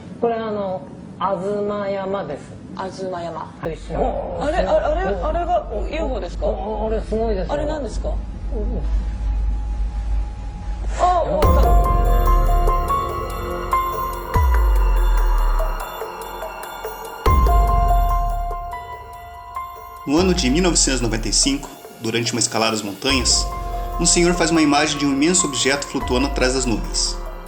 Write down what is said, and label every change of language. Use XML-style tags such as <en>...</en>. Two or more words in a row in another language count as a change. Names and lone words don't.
<ja>これ東山です。東山。あれが UFO ですか？あれすごいですよ。あれ何ですか？</ja> <pt>No ano de 1995, durante uma escalada às montanhas, um senhor faz uma imagem de um imenso objeto flutuando atrás das nuvens.</pt>